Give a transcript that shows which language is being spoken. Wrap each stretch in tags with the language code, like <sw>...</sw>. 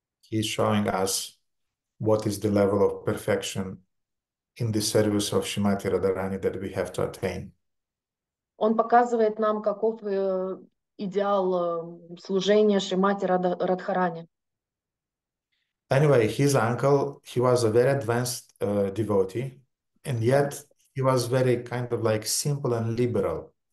<en>He's showing us what is the level of perfection in the service of Srimati Radharani that we have to attain.</en> <ru>Он показывает нам, каков идеал служения Шримати Радхарани.</ru> <en>Anyway, his uncle, he was a very advanced devotee, and yet he was very kind of like simple and liberal.</en>